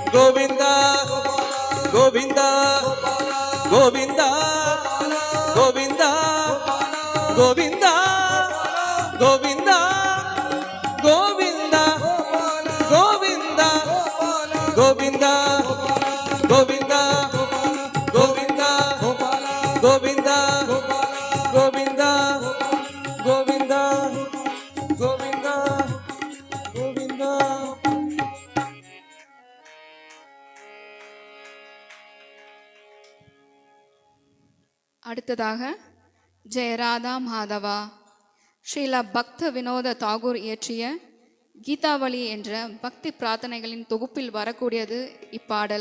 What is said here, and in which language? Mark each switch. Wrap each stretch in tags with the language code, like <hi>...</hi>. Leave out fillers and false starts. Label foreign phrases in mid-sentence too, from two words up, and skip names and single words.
<ta>ಗೋವಿಂದ ಗೋವಿಂದ ಗೋವಿಂದ ಗೋವಿಂದ ಗೋವಿಂದ ಗೋವಿಂದ ಗೋವಿಂದ ಗೋವಿಂದ ಗೋವಿಂದ ಗೋವಿಂದ ಗೋವಿಂದ ಗೋವಿಂದ ಗೋವಿಂದ ಗೋವಿಂದ ಗೋವಿಂದ ಗೋವಿಂದ. அடுத்ததாக ஜெயராதா மாதவா ஸ்ரீல பக்த வினோத தாகூர் இயற்றிய கீதாவளி என்ற பக்தி பிரார்த்தனைகளின் தொகுப்பில் வரக்கூடியது இப்பாடல்.</ta>